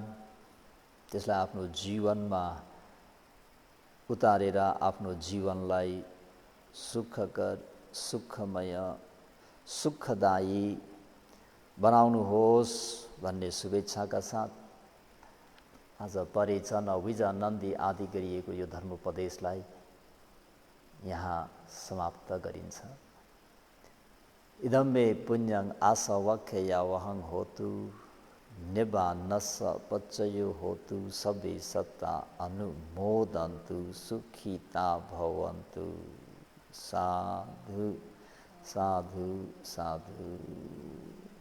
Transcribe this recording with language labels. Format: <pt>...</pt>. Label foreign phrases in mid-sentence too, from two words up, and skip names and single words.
<ne>त्यसलाई आफ्नो जीवनमा उतारेर आफ्नो जीवनलाई सुखकर, सुखमय, सुखदायी बनाउनुहोस् भन्ने शुभेच्छाका साथ आज</ne> <pi>परेच न विजानन्दी</pi> <ne>आदि गरिएको यो धर्मोपदेशलाई यहाँ समाप्त गरिन्छ।</ne> <pi>इदं मे पुण्यं आसवख्या वहं होतु निबानस पच्चयो होतु सबे सत्ता अनुमोदन्तु सुखिता भवन्तु। साधु साधु साधु।</pi>